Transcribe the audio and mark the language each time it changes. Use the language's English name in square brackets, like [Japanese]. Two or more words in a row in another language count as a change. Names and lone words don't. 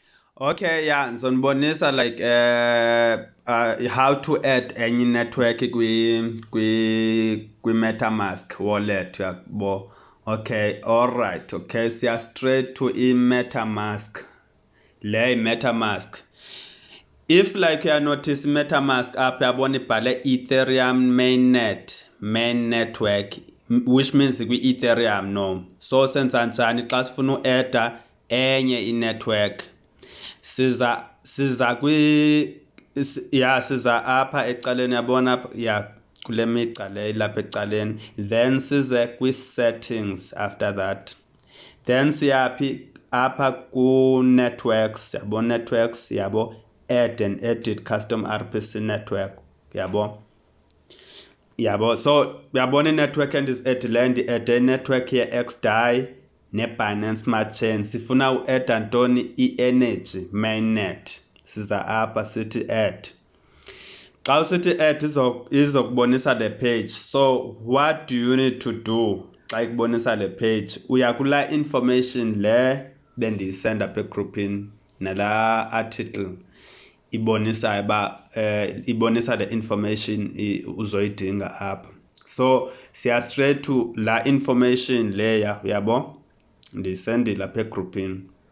[English] Okay, yeah, ngizonibonisa like how to add any network kwi Metamask wallet yabo. Okay, all right. [Xhosa] Okay, siya [English] straight to [Xhosa] Metamask. [English] Le Metamask. If like you notice Metamask [Xhosa] apha yabona ibhale [English] Ethereum main network, which means kwi Ethereum no. [Xhosa] So senza njani xa sifuna uadda enye inetwork. Siza siza apha ecaleni yabona kule migca le lapha ecaleni, then size kwi settings. [English] After that then [Xhosa] siyaphi apha ku [English] networks, yabo networks, yabo add and edit custom RPC network, [Xhosa] yabo so uyabona i-network endizi-edile [English] add network [Xhosa] ye-XDAI ne-Binance Smart Chain. Sifuna u-adda ntoni? I-Energi Mainnet. Siza apha sithi add. Xa usithi add izokubonisa le page. [English] So what do you need to do [Xhosa] xa ikubonisa le [English] page? [Xhosa] Uya kula information le bendiyisenda apha egroupini nala article ibonisa ibonisa [English] the information [Xhosa] uzoyidinga apha. So siya [English] straight to [Xhosa] la information leya, uyabo ndiyisendile apha egroupini.